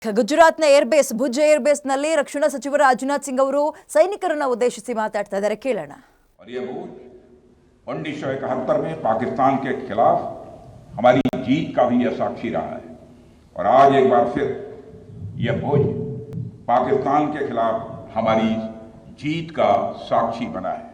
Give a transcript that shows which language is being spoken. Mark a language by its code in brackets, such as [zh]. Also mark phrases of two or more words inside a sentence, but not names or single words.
[kn] ಗುಜರಾತ್ನ ಏರ್ಬೇಸ್ ಭುಜ್ ಏರ್ಬೇಸ್ನಲ್ಲಿ ರಕ್ಷಣಾ ಸಚಿವ ರಾಜನಾಥ್ ಸಿಂಗ್ ಅವರು ಸೈನಿಕರನ್ನು ಉದ್ದೇಶಿಸಿ ಮಾತಾಡ್ತಾ ಇದ್ದಾರೆ. ಕೇಳೋಣ. [hi] और ये भुज 1971 में पाकिस्तान के खिलाफ हमारी जीत का भी यह साक्षी रहा है और आज एक बार फिर यह भुज पाकिस्तान के खिलाफ हमारी जीत का साक्षी बना है.